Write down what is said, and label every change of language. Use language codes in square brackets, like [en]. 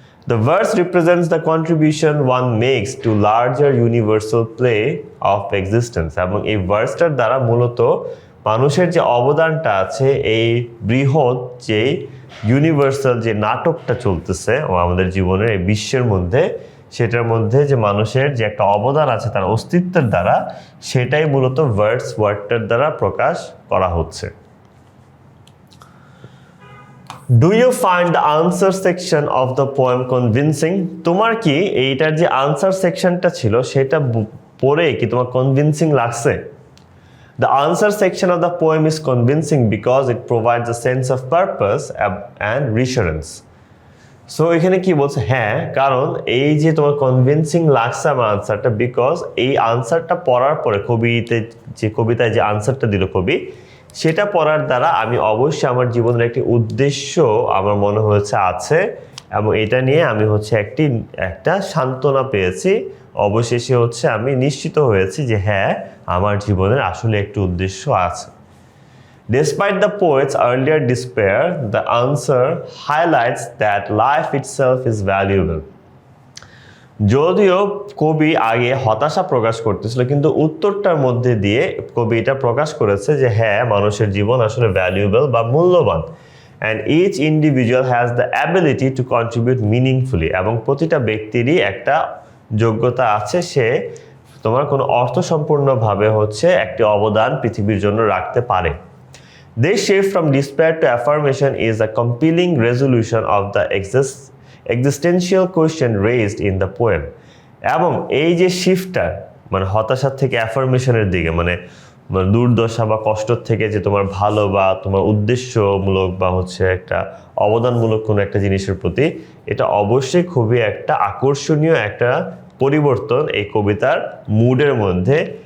[en] The verse represents the contribution one makes to larger universal play of existence, [bn] এবং এই ভার্সটার দ্বারা মূলত মানুষের যে অবদানটা আছে এই বৃহৎ যে ইউনিভার্সাল যে নাটকটা চলতেছে আমাদের জীবনের এই বিশ্বের মধ্যে, সেটার মধ্যে যে মানুষের যে একটা অবদান আছে তার অস্তিত্বের দ্বারা, সেটাই মূলত ভার্স ওয়ার্ডটার দ্বারা প্রকাশ করা হচ্ছে। [en] Do you find the answer section of the poem convincing? [bn] তোমার কি এইটার যে আনসার সেকশনটা ছিল সেটা পড়ে কি তোমার কনভিনসিং লাগছে? [en] The answer section of the poem is convincing because it provides a sense of purpose and reassurance. [bn] So এখানে কি বলছে? হ্যাঁ, কারণ এই যে তোমার কনভিনসিং লাগছে আমার আনসারটা, বিকজ এই আনসারটা পড়ার পরে কবিতায় যে আনসারটা দিল কবি, সেটা পড়ার দ্বারা আমি অবশ্যই আমার জীবনের একটি উদ্দেশ্য আমার মনে হয়েছে আছে, এবং এটা নিয়ে আমি হচ্ছে একটা সান্ত্বনা পেয়েছি। অবশেষে হচ্ছে আমি নিশ্চিত হয়েছি যে হ্যাঁ, আমার জীবনের আসলে একটি উদ্দেশ্য আছে। [en] Despite the poet's earlier despair, the answer highlights that life itself is valuable. [bn] যদিও কবি আগে হতাশা প্রকাশ করতেছিল, কিন্তু উত্তরটার মধ্যে দিয়ে কবি এটা প্রকাশ করেছে যে হ্যাঁ, মানুষের জীবন আসলে ভ্যালুয়েবল বা মূল্যবান। [en] And each individual has the ability to contribute meaningfully, [bn] এবং প্রতিটা ব্যক্তিরই একটা যোগ্যতা আছে, সে তোমার কোনো অর্থসম্পূর্ণভাবে হচ্ছে একটি অবদান পৃথিবীর জন্য রাখতে পারে। [en] This shift from despair to affirmation is a compelling resolution of the existential question raised in the poem. [bn] এবং এই যে শিফটটা মানে হতাশা থেকে অ্যাফার্মেশনের দিকে, মানে দুর্দশা বা কষ্ট থেকে যে তোমার ভালো বা তোমার উদ্দেশ্যমূলক বা হচ্ছে একটা অবদানমূলক কোনো একটা জিনিসের প্রতি, এটা অবশ্যই খুবই একটা আকর্ষণীয় একটা পরিবর্তন এই কবিতার মুডের মধ্যে,